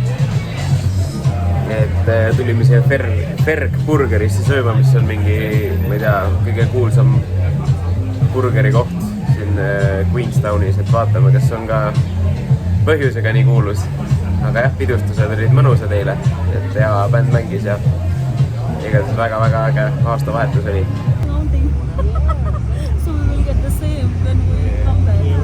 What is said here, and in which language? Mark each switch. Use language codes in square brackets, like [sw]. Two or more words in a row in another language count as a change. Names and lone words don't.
[et] Et tulime siia Ferg burgerisse sööma, mis on mingi, ma ei tea, kõige kuulsam burgeri koht siin Queenstownis, et vaatame, kas on ka põhjusega nii kuulus. Aga jah, pidustused olid mõnusad eile, et hea bänd mängis ja igatahes väga-väga äge aastavahetus oli. [en] So we will get the same when we come back.